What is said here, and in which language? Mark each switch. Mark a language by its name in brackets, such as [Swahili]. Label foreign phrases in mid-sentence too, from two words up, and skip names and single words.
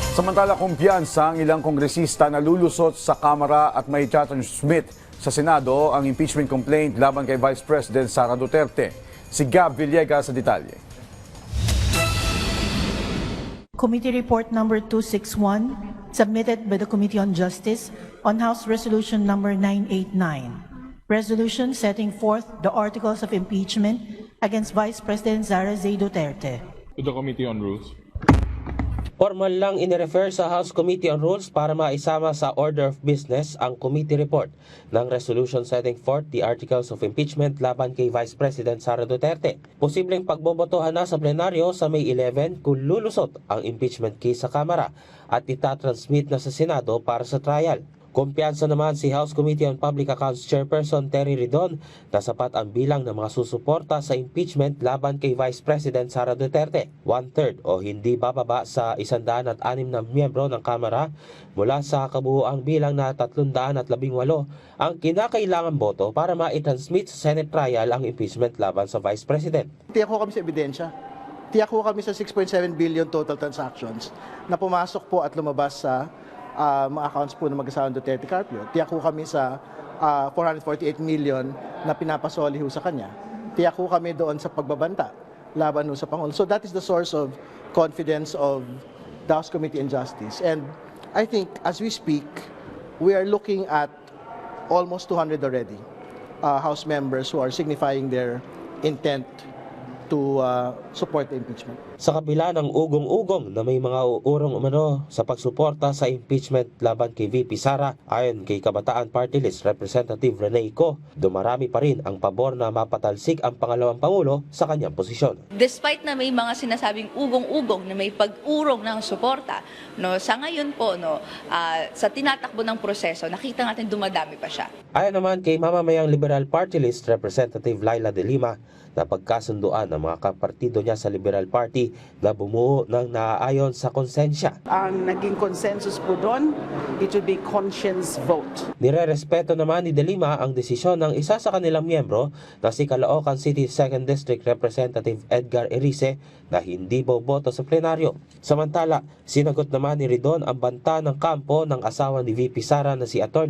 [Filipino] Samantala, kumpiyansa ang ilang kongresista na lulusot sa Kamara at may transmit sa Senado ang [English] impeachment complaint [Filipino] laban kay Vice President Sara Duterte. Si Gab Villegas sa detalye. [English] Committee Report number 261, submitted by the Committee on Justice on House Resolution number 989. Resolution setting forth the articles of impeachment against Vice President Sara Duterte. To the Committee on Rules. [Filipino] Formal lang inirefer sa House Committee on Rules para maisama sa [English] order of business [Filipino] ang [English] committee report [Filipino] ng [English] resolution setting forth the articles of impeachment [Filipino] laban kay Vice President Sara Duterte. Posibleng pagbobotohan na sa plenaryo sa May 11 kung lulusot ang [English] impeachment case [Filipino] sa Kamara at itatransmit na sa Senado para sa trial. Kumpiyansa naman si House Committee on Public Accounts Chairperson Terry Ridon na sapat ang bilang ng mga susuporta sa impeachment laban kay Vice President Sara Duterte. 1/3 o hindi bababa sa 106 na miyembro ng Kamara mula sa kabuuang bilang na 318 ang kinakailangan boto para ma-transmit sa [English] Senate trial [Filipino] ang impeachment laban sa Vice President. Tiyak ko kami sa ebidensya. Tiyak ko kami sa 6.7 billion [English] total transactions [Filipino] na pumasok po at lumabas sa mga accounts po ng mag-asawang Duterte Carpio. Tiyak ko kami sa 448 million na pinapasoli ho sa kanya. Tiyak ko kami doon sa pagbabanta laban ho sa Pangulo. [English] So that is the source of confidence of the House Committee on Justice. And I think as we speak, we are looking at almost 200 already House members who are signifying their intent to support the impeachment. [Filipino] Sa kabila ng ugong-ugong na may mga uurong umano sa pagsuporta sa impeachment laban kay VP Sara, ayon kay Kabataan Party List Representative Rene Ico, dumarami pa rin ang pabor na mapatalsik ang pangalawang Pangulo sa kanyang posisyon. Despite na may mga sinasabing ugong-ugong na may pag-urong ng suporta, no, sa ngayon po, no, sa tinatakbo ng proseso, nakita natin dumadami pa siya. Ayon naman kay mamamayang Liberal Party List Representative Laila De Lima, na pagkasunduan ng mga kapartido niya sa Liberal Party na bumuo ng naaayon sa konsensya. Ang naging consensus po doon, [English] it would be conscience vote. [Filipino] Nirerespeto naman ni De Lima ang desisyon ng isa sa kanilang miyembro na si Caloocan City 2nd District Representative Edgar Erice na hindi boboto sa plenaryo. Samantala, sinagot naman ni Ridon ang banta ng kampo ng asawa ni VP Sara na si Atty.